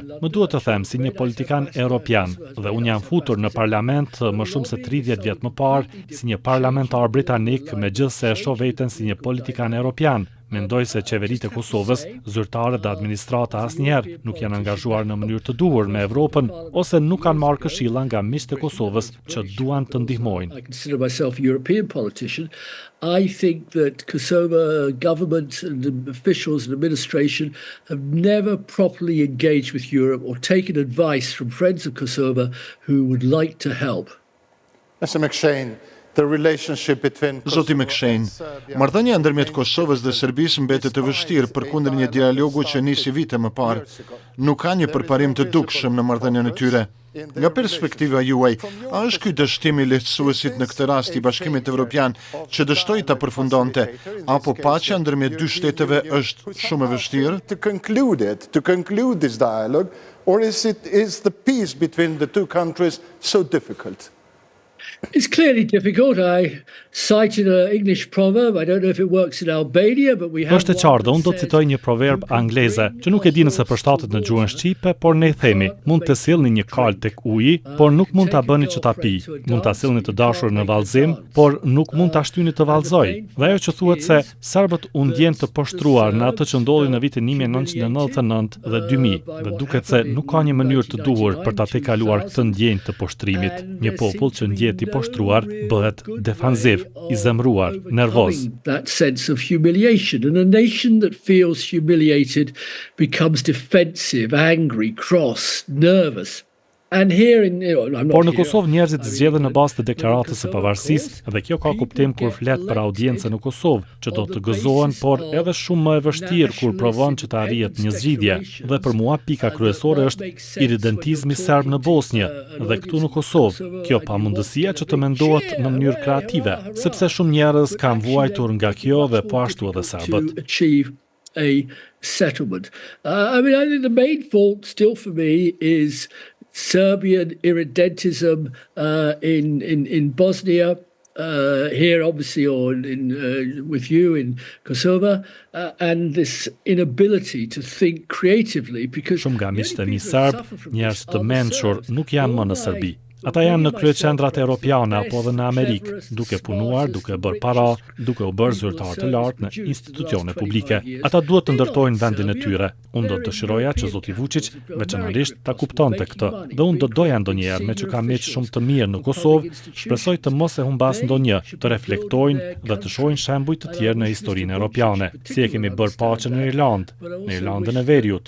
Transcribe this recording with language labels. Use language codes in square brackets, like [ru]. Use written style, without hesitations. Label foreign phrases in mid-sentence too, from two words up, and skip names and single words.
[sq] Më duhet të them si një politikan evropian dhe unë jam futur në parlament më shumë se 30 vjet më parë si një parlamentar britanik, megjithse e shoh veten si një politikan evropian. Mendoj se qeveritë e Kosovës, zyrtarët dhe administrata asnjëherë nuk janë angazhuar në mënyrë të duhur me Evropën ose nuk kanë marrë këshilla nga miqtë e Kosovës që duan të ndihmojnë. [en] I consider myself a European politician. I think that Kosovo government and officials and administration have never properly engaged with Europe or taken advice from friends of Kosovo who would like to help. Mr. [sq] McShane, Zoti McShane, marrëdhënia ndërmjet Kosovës dhe Serbisë mbetet e vështirë përkundër një dialogu që nisi vite më parë. Nuk ka një përparim të dukshëm në marrëdhënien e tyre. Nga perspektiva juaj, a është ky dështim i lehtësuesit në këtë rast i Bashkimit Evropian që dështoi ta përfundonte, apo paqja ndërmjet dy shteteve është shumë e vështirë? [en] To conclude this dialogue, or is the peace between the two countries so difficult? It's clearly difficult. I cited an English proverb. I don't know if it works in Albania, but we have. [sq] Është e qartë, unë do të citoj një proverb angleze, që nuk e di nëse përshtatet në gjuhën shqipe, por ne i themi, mund të sillni një kal tek uji, por nuk mund ta bëni që ta pi. Mund ta sillni të dashur në vallëzim, por nuk mund ta shtyni të vallëzoj. Dhe ajo që thuhet se serbët u ndjen të poshtruar në atë që ndodhi në vitin 1999 dhe 2000, dhe duket se nuk ka një mënyrë të duhur për ta tejkaluar këtë ndjenjë të poshtrimit. Një popull që ndjet i poshtruar bëhet defanziv, i zemruar, nervoz. [en] That sense of humiliation, and a nation that feels humiliated becomes defensive, angry, cross, nervous. And here in, [sq] Por në Kosovë njerëzit zgjedhen në bazë të deklaratës së pavarësisë dhe kjo ka kuptim kur flet për audiencën në Kosovë, që do të gëzohen, por edhe shumë më e vështirë kur provon që të arrihet një zgjidhje. Dhe për mua pika kryesore është iridentizmi serb në Bosnjë dhe këtu në Kosovë. Kjo pamundësia që të mendohet në mënyrë kreative, sepse shumë njerëz kanë vuajtur nga kjo dhe po ashtu edhe serbët. [en] A settlement. I think the main fault still for me is Serbian irredentism in Bosnia, here obviously or with you in Kosovo, and this inability to think creatively because [sq] shumë nga miqtë e mi serb, njerëz të mençur nuk janë më në Serbi. Ata janë në kryeqendrat europiane apo edhe në Amerikë, duke punuar, duke bërë para, duke u bërë zyrtar të lartë në institucione publike. Ata duhet të ndërtojnë vendin e tyre. Unë do të dëshiroja që zoti Vučić veçanërisht ta kuptonte këtë, dhe unë do doja ndonjëherë me që ka miq shumë të mirë në Kosovë, shpresoj të mos e humbas ndonjë, të reflektojnë dhe të shohin shembuj të tjerë në historinë europiane, si e kemi bërë paqen në Irlandën e Veriut.